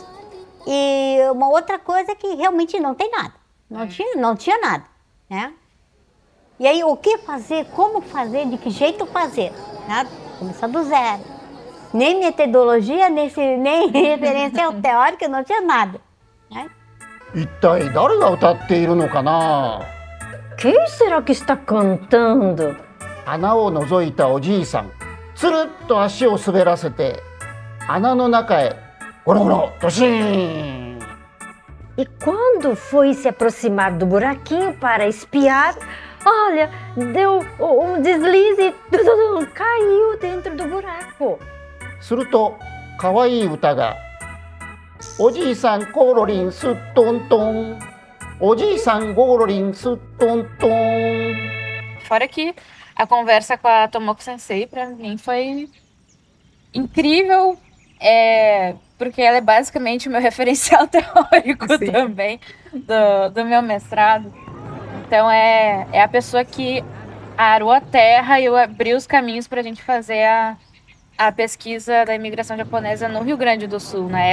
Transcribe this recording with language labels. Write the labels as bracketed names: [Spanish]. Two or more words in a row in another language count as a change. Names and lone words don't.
[Portuguese] E uma outra coisa é que realmente não tem nada, não tinha nada, né? E aí o que fazer, como fazer, de que jeito fazer, né? Começar do zero. Nem metodologia, nem referência teórica, não tinha nada, né? [Japanese] 一体誰が歌っているのかな。 [Portuguese] Quem será que está cantando? [Japanese] 穴を覗いたおじいさん、つるっと足を滑らせて穴の中へゴロゴロドシーン。 [Portuguese] E quando foi se aproximar do buraquinho para espiar, olha, deu um deslize e caiu dentro do buraco. [Japanese] すると可愛い歌がおじいさんコロリンスットントン、おじいさんゴロリンスットントン。 [Portuguese] Fora que a conversa com a Tomoko Sensei pra mim foi incrível, porque ela é basicamente o meu referencial teórico Sim. também do meu mestrado. Então é a pessoa que arou a terra e abriu os caminhos para a gente fazer a pesquisa da imigração japonesa no Rio Grande do Sul, né?